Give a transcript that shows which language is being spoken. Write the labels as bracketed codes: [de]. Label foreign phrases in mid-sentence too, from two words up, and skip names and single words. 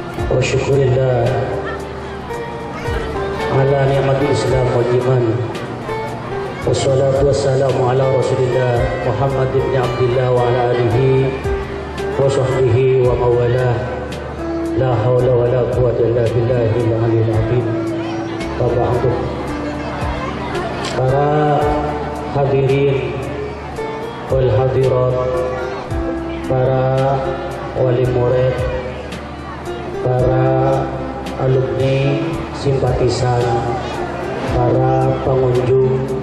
[ar] والشكر لله على نعمة الإسلام والإيمان. والصلاة والسلام على رسول الله محمد بن عبد الله وعلى آله وصحبه ومن والاه. لا حول ولا قوة إلا بالله العلي العظيم. Ba'du. [id] Para [ar] الحاضرين والحاضرات, [id] para wali murid, para alumni, simpatisan, para pengunjung